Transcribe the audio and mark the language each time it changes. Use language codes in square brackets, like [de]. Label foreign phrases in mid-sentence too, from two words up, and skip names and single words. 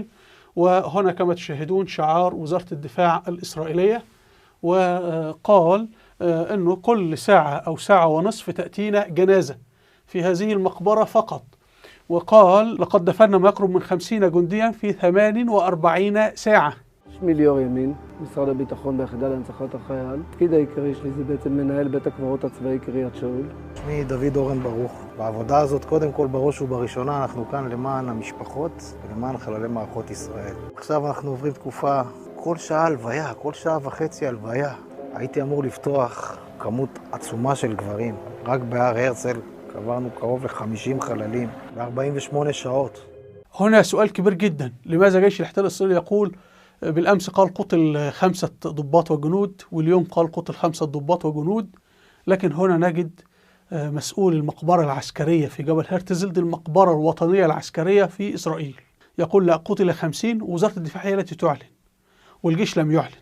[ar] وهنا كما تشاهدون شعار وزارة الدفاع الإسرائيلية. وقال أنه كل ساعة أو ساعة ونصف تأتينا جنازة في هذه المقبرة فقط. وقال لقد دفنا ما يقرب من 50 جنديا في 48 ساعة. [he] שמי ליאור ימין, משרד הביטחון ביחידה להנצחת החייל. התפקיד העיקרי שלי זה בעצם מנהל בית הקברות הצבאי קריית שאול. שמי דוד אורן ברוך. בעבודה הזאת קודם כל בראש ובראשונה אנחנו כאן למען המשפחות ולמען חללי מערכות ישראל. עכשיו אנחנו עוברים תקופה, כל שעה הלוויה, כל שעה וחצי הלוויה. הייתי אמור לפתוח כמות עצומה של גברים. רק בהר הרצל קברנו קרוב ל-50 חללים ב-48 שעות. [ar] هنا سؤال كبير جدا: لماذا جيش الاحتلال الإسرائيلي يقول بالأمس قال قتل 5 ضباط وجنود، واليوم قال قتل 5 ضباط وجنود؟ لكن هنا نجد مسؤول المقبرة العسكرية في جبل هرتزل، دي المقبرة الوطنية العسكرية في إسرائيل، يقول لا قتل 50، ووزارة الدفاع هي التي تعلن والجيش لم يعلن.